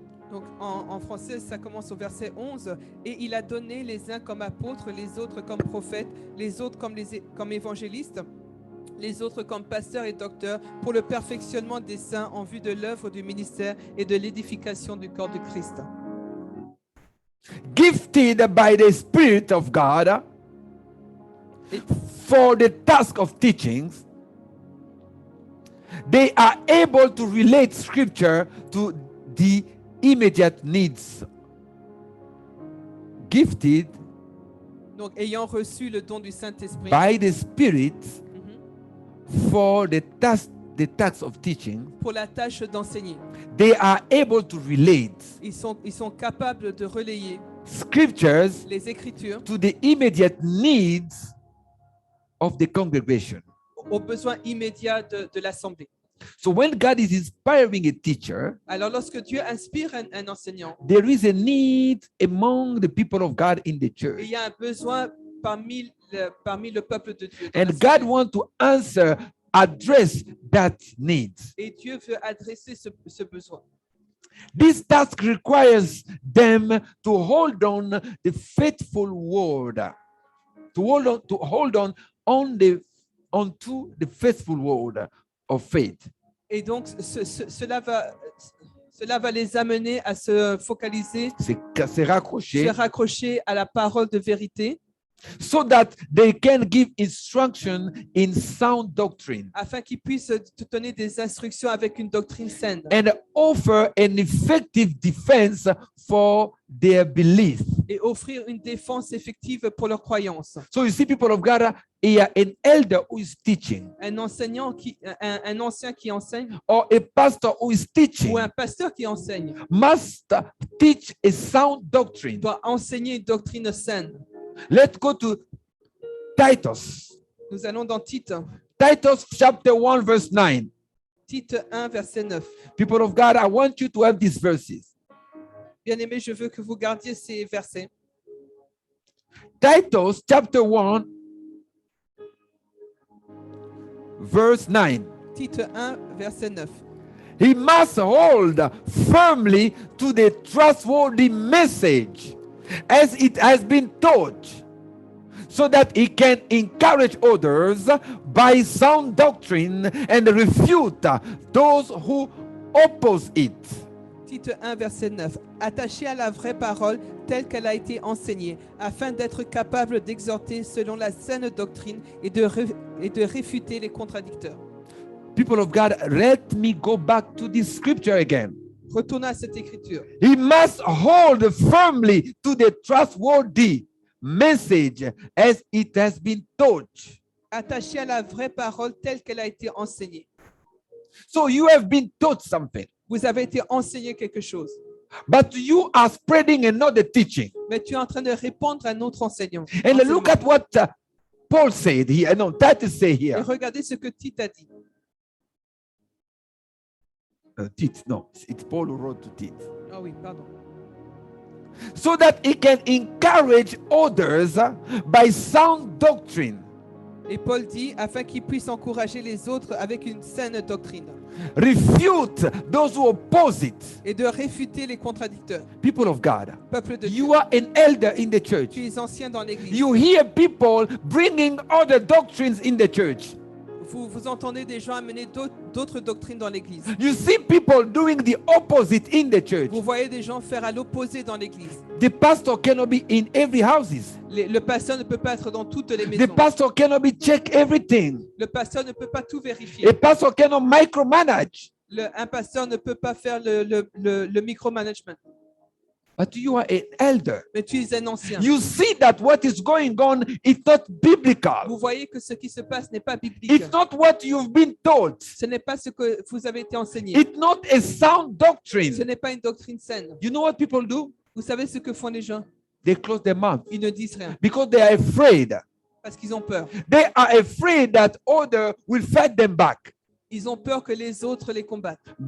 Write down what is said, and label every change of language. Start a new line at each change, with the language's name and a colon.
French: Donc en français, ça commence au verset 11. Et il a donné les uns comme apôtres, les autres comme prophètes, les autres comme évangélistes, les autres comme pasteurs et docteurs, pour le perfectionnement des saints en vue de l'œuvre du ministère et de l'édification du corps de Christ.
English: Gifted by the Spirit of God for the task of teachings, they are able to relate Scripture to the immediate needs. Gifted
French: Donc, ayant reçu le don du Saint-Esprit
English: by the Spirit Mhm. for the task of teaching,
French: pour la tâche d'enseigner,
English: they are able to relate
French: ils sont capables de relayer
English: Scriptures
French: les Écritures
English: to the immediate needs of the congregation.
French: aux besoins immédiats de l'Assemblée.
English: So when God is inspiring a teacher,
French: Alors, lorsque Dieu inspire un enseignant,
English: there is a need among the people of God in the
French: il
English: church.
French: y a un besoin parmi le peuple de Dieu. de
English: And
French: l'Assemblée.
English: God wants to address that need.
French: Et Dieu veut adresser ce besoin.
English: This task requires them to hold on the faithful word, to hold onto the faithful word of faith.
French: Et donc, cela va les amener à se focaliser, C'est raccroché, se raccrocher à la parole de vérité,
English: so that they can give instruction in sound doctrine
French: afin qu'ils puissent te donner des instructions avec une doctrine saine
English: and offer an effective defense for their belief.
French: et offrir une défense effective pour leurs croyances.
English: So you see, people of God, here an elder who is teaching,
French: Un ancien qui enseigne
English: or a pastor who is teaching,
French: ou un pasteur qui enseigne
English: must teach a sound doctrine.
French: doit enseigner une doctrine saine.
English: Let's go to Titus.
French: Nous allons dans Tite
English: Titus chapter 1, verse 9.
French: Tite 1, verset 9.
English: People of God, I want you to have these verses.
French: Bien-aimés, je veux que vous gardiez ces versets.
English: Titus chapter 1, verse 9.
French: Tite 1, verset 9.
English: He must hold firmly to the trustworthy message as it has been taught, so that he can encourage others by sound doctrine and refute those who oppose it.
French: Tite 1, verset 9. Attaché à la vraie parole telle qu'elle a été enseignée, afin d'être capable d'exhorter selon la saine doctrine et de réfuter les contradicteurs.
English: People of God, let me go back to this scripture again.
French: Retournons à cette écriture.
English: He must hold firmly to the trustworthy message as it has been taught.
French: Attaché à la vraie parole telle qu'elle a été enseignée.
English: So you have been taught something,
French: Vous avez été enseigné quelque chose,
English: but you are spreading another teaching.
French: mais tu es en train de répondre à un autre enseignement.
English: And look at what Paul said here. No, Titus say
French: Et
English: here.
French: regardez ce que Tite a dit.
English: Tite, no, it's Paul who wrote to Tite.
French: Ah oui, pardon.
English: So that he can encourage others by sound doctrine.
French: Et Paul dit, afin qu'il puisse encourager les autres avec une saine doctrine
English: Refute those who oppose it.
French: et de réfuter les contradicteurs.
English: People of God,
French: Peuple de Dieu,
English: you are an elder in the church.
French: tu es ancien dans l'Église.
English: You hear people bringing other doctrines in the church.
French: Vous entendez des gens amener d'autres doctrines dans l'Église.
English: You see people doing the opposite in the church.
French: Vous voyez des gens faire à l'opposé dans l'Église.
English: The pastor cannot be in every houses.
French: Le pasteur ne peut pas être dans toutes les
English: The
French: maisons.
English: pastor cannot be check everything.
French: Le pasteur ne peut pas tout vérifier.
English: A pastor cannot micromanage.
French: Un pasteur ne peut pas faire le micromanagement.
English: But you are an elder.
French: Mais tu es un ancien.
English: You see that what is going on is not biblical.
French: Vous voyez que ce qui se passe n'est pas biblique.
English: It's not what you've been taught.
French: Ce n'est pas ce que vous avez été enseigné.
English: It's not a sound
French: Ce
English: doctrine.
French: n'est pas une doctrine saine.
English: You know what people do?
French: Vous savez ce que font les gens?
English: They close their mouth
French: Ils ne disent rien
English: because they are afraid.
French: parce qu'ils ont peur.
English: They are afraid that other will fight them back.
French: Ils ont peur que les autres les combattent.